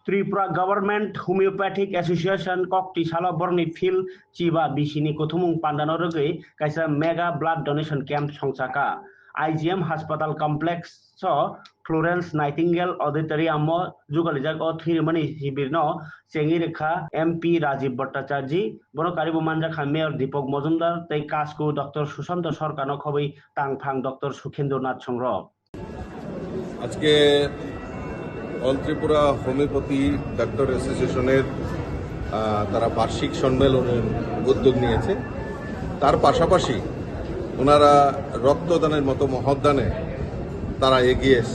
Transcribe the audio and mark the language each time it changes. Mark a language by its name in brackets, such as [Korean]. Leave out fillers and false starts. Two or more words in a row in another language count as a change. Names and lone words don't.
[Kok Borok] Tripura Government Homeopathic Association Kokti Salaborni Phil Chiba Bishini Kotumung Pandanoroge kaisa [English] mega blood donation camp [Kok Borok] songsaka IGM Hospital Complex so Florence Nightingale Auditorium Jugalijak o Thirimani Hibirno Sengirikha MP Rajiv Bhattacharya Bono Karibu Manjakha Mayor Deepak Mojumdar Tei Kasku Dr. Sushant Sarkar Khobei Tangphang Dr. Sukhendra Nath Songrok [Bangla] আজকে অল ত্রিপুরা হোমিওপ্যাথি ডাক্তার অ্যাসোসিয়েশনের তারা বার্ষিক সম্মেলনের উদ্যোগ নিয়েছে। তার পাশাপাশি ওনারা রক্তদানের মতো মহৎদানে তারা এগিয়ে এসছে।